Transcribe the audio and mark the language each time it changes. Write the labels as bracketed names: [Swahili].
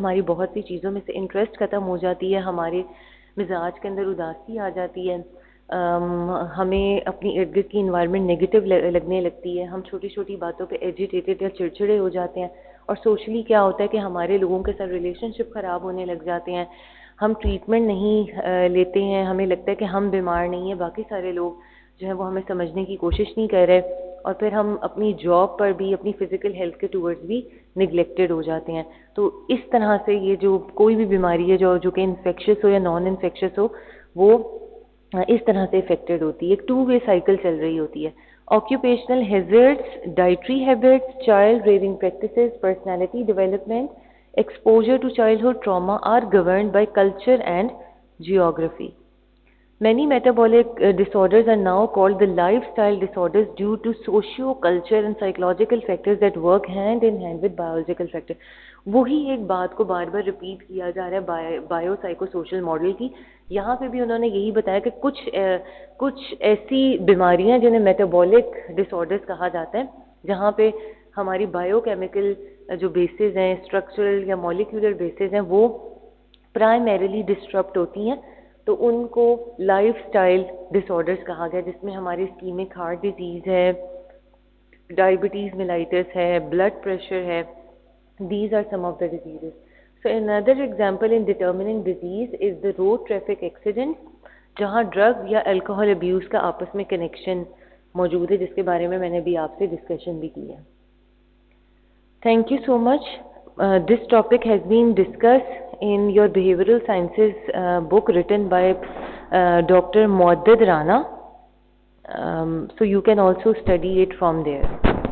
[Urdu] ہماری بہت سی چیزوں میں سے انٹرسٹ ختم ہو جاتی ہے, ہمارے مزاج کے اندر اداسی آ جاتی ہے, ہمیں اپنی ارد گرد کی انوائرمنٹ نگیٹو لگنے لگتی ہے, ہم چھوٹی چھوٹی باتوں پہ ایجیٹیٹڈ یا چڑچڑے ہو جاتے ہیں, اور سوشلی کیا ہوتا ہے کہ ہمارے لوگوں کے ساتھ ریلیشن شپ خراب ہونے لگ جاتے ہیں, ہم ٹریٹمنٹ نہیں لیتے ہیں, ہمیں لگتا ہے کہ ہم بیمار نہیں ہیں, باقی سارے لوگ جو ہیں وہ ہمیں سمجھنے کی کوشش نہیں کر رہے, اور پھر ہم اپنی جاب پر بھی, اپنی فزیکل ہیلتھ کے ٹورڈز بھی نگلیکٹڈ ہو جاتے ہیں. تو اس طرح سے یہ جو کوئی بھی بیماری ہے جو کہ انفیکشس ہو یا نان انفیکشس ہو, وہ اس طرح سے افیکٹڈ ہوتی ہے. ایک 2 وے سائیکل چل رہی ہوتی ہے. [English] Occupational hazards, dietary habits, child rearing practices, personality development, exposure to childhood trauma are governed by culture and geography. Many metabolic disorders are now called the lifestyle disorders due to socio-culture and psychological factors that work hand in hand with biological factors. [Urdu] وہی ایک بات کو بار بار repeat کیا جا رہا ہے bio psycho social model کی. یہاں پہ بھی انہوں نے یہی بتایا کہ کچھ ایسی بیماریاں جنہیں میٹابولک ڈس آرڈرز کہا جاتا ہے, جہاں پہ ہماری بایو کیمیکل جو بیسز ہیں, اسٹرکچرل یا مالیکولر بیسز ہیں, وہ پرائمریلی ڈسٹرپٹ ہوتی ہیں. تو ان کو لائف سٹائل ڈس آرڈرز کہا گیا, جس میں ہماری اسکیمک ہارٹ ڈیزیز ہے, ڈائبٹیز میلائٹس ہے, بلڈ پریشر ہے. [English] These are some of the diseases. So another example in determining disease is the road traffic accident, [Urdu] جہاں ڈرگ یا الکوہول ابیوز کا آپس میں کنیکشن موجود ہے, جس کے بارے میں نے بھی آپ سے ڈسکشن بھی کی ہے. [English] Thank you so much. This topic has been discussed in your behavioral sciences book written by Dr. Muaddad Rana. So you can also study it from there.